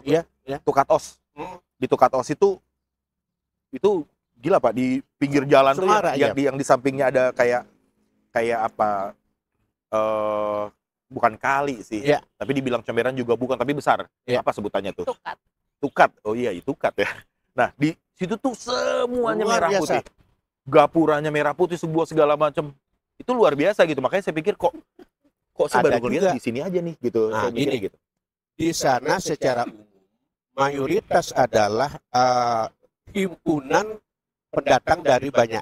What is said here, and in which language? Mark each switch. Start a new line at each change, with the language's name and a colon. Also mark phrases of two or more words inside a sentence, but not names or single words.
Indonesian: iya, iya. Tukat OS. Di Tukat OS itu gila Pak, di pinggir jalan Semara, tuh yang di sampingnya ada kayak apa, bukan kali sih, Iya. tapi dibilang comberan juga bukan, tapi besar. Iya. Apa sebutannya tuh? Tukat. Tukat. Oh iya, Tukat ya. Nah, di situ tuh semuanya Luar merah biasa. putih. Gapuranya merah putih, sebuah segala macam. Itu luar biasa gitu. Makanya saya pikir kok saya Ada baru ngeliat juga. di sini aja nih gitu. Nah, Saya mikirnya gini. gitu. Di sana secara umum mayoritas adalah himpunan pendatang dari banyak.